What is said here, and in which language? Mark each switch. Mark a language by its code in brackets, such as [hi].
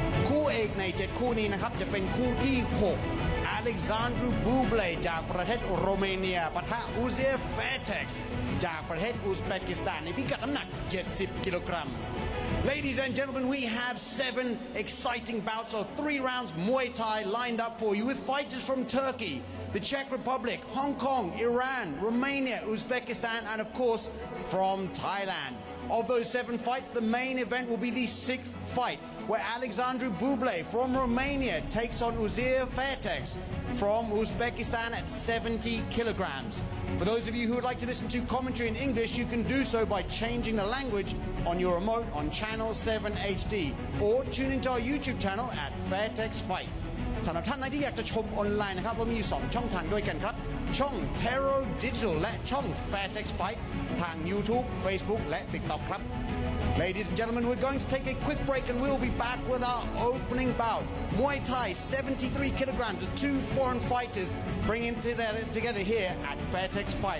[th] คู่เอกใน 7 คู่นี้นะครับจะเป็นคู่ที่ 6 Alexandre Be จากประเทศโรมาเนียปะทะอูเซฟแฟร์เท็กซ์จากประเทศอุซเบกิสถานในพิกัดน้ำหนัก 70 กิโลกรัม [en] Ladies and gentlemen, we have 7 exciting bouts of 3 rounds Muay Thai lined up for you with fighters from Turkey, the Czech Republic, Hong Kong, Iran, Romania, Uzbekistan, and of course from Thailand. Of those 7 fights, the main event will be the 6th fight, where Alexandre Be from Romania takes on Uzair Fairtex from Uzbekistan at 70 kilograms. For those of you who would like to listen to commentary in English, you can do so by changing the language on your remote on channel 7 HD or tune into our YouTube channel at Fairtex Fight. [th] สำหรับท่านไหนที่อยากจะชมออนไลน์นะครับเรามีอยู่2ช่องทางด้วยกันครับช่อง Terro Digital และช่อง Fairtex Fight ทาง YouTube, Facebook และ TikTok ครับ [en] Ladies and gentlemen, we're going to take a quick break and we'll be back with our opening bout. Muay Thai, 73 kilograms, the 2 foreign fighters bringing together here at Fairtex Fight.